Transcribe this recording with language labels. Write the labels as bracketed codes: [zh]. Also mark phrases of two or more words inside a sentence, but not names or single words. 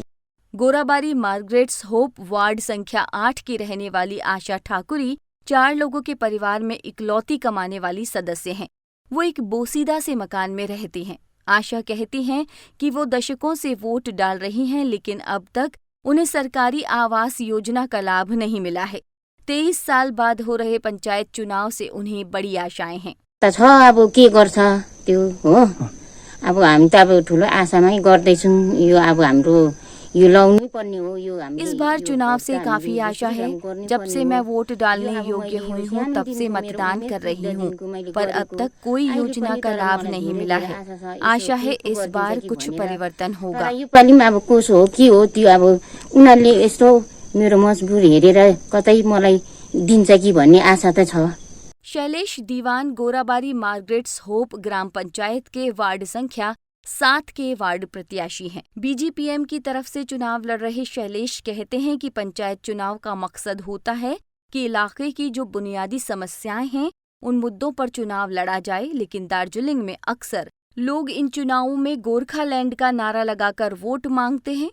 [hi] गोराबारी मार्गरेट्स होप वार्ड संख्या 8 की रहने वाली आशा ठाकुरी 4 लोगों के परिवार में इकलौती कमाने वाली सदस्य हैं। वो एक बोसीदा से मकान में रहती हैं। आशा कहती हैं कि वो दशकों से वोट डाल रही हैं, लेकिन अब तक उन्हें सरकारी आवास योजना का लाभ नहीं मिला है। 23 साल बाद हो रहे पंचायत चुनाव से उन्हें बड़ी आशाएं हैं। [ne] अब के गर्छ त्यो हो, अब हामी त अब ठुलो आशामै गर्दैछौँ। यो अब हाम्रो [hi] इस बार चुनाव से काफी आशा है। जब से मैं वोट डालने योग्य हुई हूँ तब से मतदान कर रही हूँ, पर अब तक कोई योजना का लाभ नहीं मिला है। आशा है इस बार कुछ परिवर्तन होगा। [ne] अब कसो हो के हो त्यो अब उनीहरूले यस्तो मेरो मजबुरी हेरेर कतै मलाई दिन्छ कि भन्ने आशा त छ। [hi] शैलेश दीवान गोराबारी मार्गरेट्स होप ग्राम पंचायत के वार्ड संख्या 7 के वार्ड प्रत्याशी हैं। बीजीपीएम की तरफ से चुनाव लड़ रहे शैलेश कहते हैं कि पंचायत चुनाव का मकसद होता है कि इलाके की जो बुनियादी समस्याएं हैं उन मुद्दों पर चुनाव लड़ा जाए, लेकिन दार्जिलिंग में अक्सर लोग इन चुनावों में गोरखालैंड का नारा लगाकर वोट मांगते हैं।